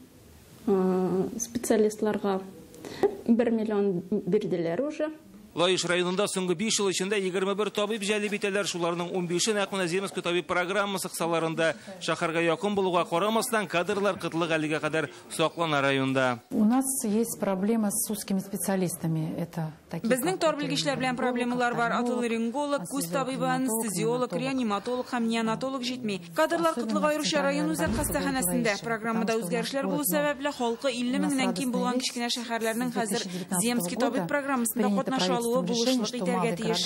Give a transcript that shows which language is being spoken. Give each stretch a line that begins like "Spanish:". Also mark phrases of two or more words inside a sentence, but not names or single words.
Tatar: Специалистларга 1 миллион бирделәр уже. Лаеш районында соңгы 5 ел эчендә 21 табиб җәлеп итәләр. Шуларның 15-е нәкъ земский табиб программасы кысаларында. Шәһәргә якын булуга карамастан, кадрлар кытлык әлегә кадәр саклана районда.
Russian: У нас есть проблема с узкими специалистами. Это такие.
Tatar: Безнең тор белгечләр белән проблемалар бар. Отоларинголог, күз табибы, анестезиолог, реаниматолог һәм неонатолог җитми. Кадрлар кытлык аеруча район үзәк хастаханәсендә. Программада үзгәрешләр булу сәбәпле халкы 50 меңнән ким булган кичкенә шәһәрләрнең хәзер земский табиб программасында катнаша алуы булышлык итәргә тиеш.